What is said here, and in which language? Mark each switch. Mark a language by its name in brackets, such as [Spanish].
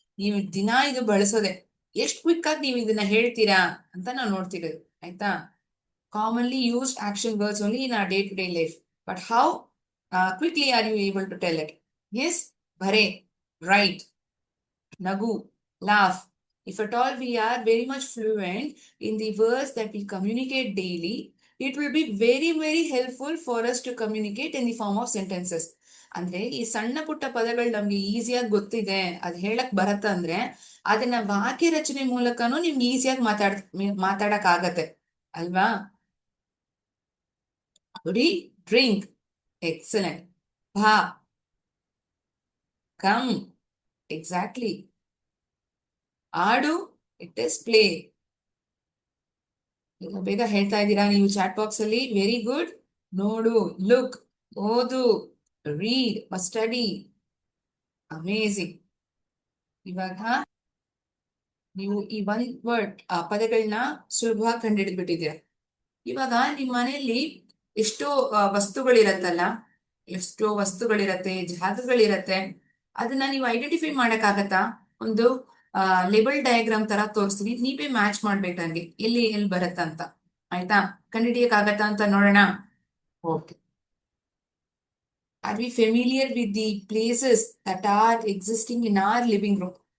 [Kannada] ನೀವು ದಿನ ಇದು ಬಳಸೋದೆ. ಎಷ್ಟು ಕ್ವಿಕ್ ಆಗಿ ನೀವು ಇದನ್ನ ಹೇಳ್ತೀರಾ ಅಂತ ನಾವು ನೋಡ್ತಿರೋದು, ಆಯ್ತಾ? [English] Commonly used action words only in our day to day life, but how quickly are you able to tell it? Yes, ಬರೆ, write, nagu, laugh. If at all we are very much fluent in the words that we communicate daily, it will be very, very helpful for us to communicate in the form of sentences. [Kannada] ಅಂದ್ರೆ ಈ ಸಣ್ಣ ಪುಟ್ಟ ಪದಗಳು ನಮ್ಗೆ ಈಸಿಯಾಗಿ ಗೊತ್ತಿದೆ, ಅದ್ ಹೇಳಕ್ ಬರತ್ತ ಅಂದ್ರೆ ಅದನ್ನ ವಾಕ್ಯ ರಚನೆ ಮೂಲಕನೂ ನಿಮ್ಗೆ ಈಸಿಯಾಗಿ ಮಾತಾಡಕ್ ಆಗತ್ತೆ ಅಲ್ವಾ? [English] ನೋಡಿ, drink, excellent. ಭಾ, come, exactly. ಆಡು, ಇಟ್ ಇಸ್ ಪ್ಲೇ. [Kannada] ಬೇಗ ಹೇಳ್ತಾ ಇದ್ದೀರಾ ನೀವು ಚಾಟ್ ಬಾಕ್ಸ್ ಅಲ್ಲಿ. [English] Very good. [Kannada] ನೋಡು, ಲುಕ್, ಓದು, ರೀಡ್, ಸ್ಟಡಿ, ಅಮೇಝಿಂಗ್. ಇವಾಗ ನೀವು ಈ ಒಂದ್ ವರ್ಡ್ ಪದಗಳನ್ನ ಸುಲಭವಾಗಿ ಕಂಡುಹಿಡಿದ್ಬಿಟ್ಟಿದ್ದೀರಾ. ಇವಾಗ ನಿಮ್ ಮನೆಯಲ್ಲಿ ಎಷ್ಟೋ ವಸ್ತುಗಳಿರತ್ತಲ್ಲ, ಎಷ್ಟೋ ವಸ್ತುಗಳಿರತ್ತೆ, ಜಾಗಗಳಿರತ್ತೆ. ಅದನ್ನ ನೀವು ಐಡೆಂಟಿಫೈ ಮಾಡಕ್ ಒಂದು ಲೆಬಲ್ ಡಯಾಗ್ರಾಮ್ ತರ ತೋರಿಸ್ತೀನಿ, ನೀವೇ ಮ್ಯಾಚ್ ಮಾಡ್ಬೇಕು ನಂಗೆ ಎಲ್ಲಿ ಎಲ್ಲಿ ಬರತ್ತಂತ. ಆಯ್ತಾ? ಕಂಡುಹಿಡಿಯಕ್ ಆಗತ್ತಾ ಅಂತ ನೋಡೋಣ. Okay. [English] Are we familiar with the places that are existing in our living room?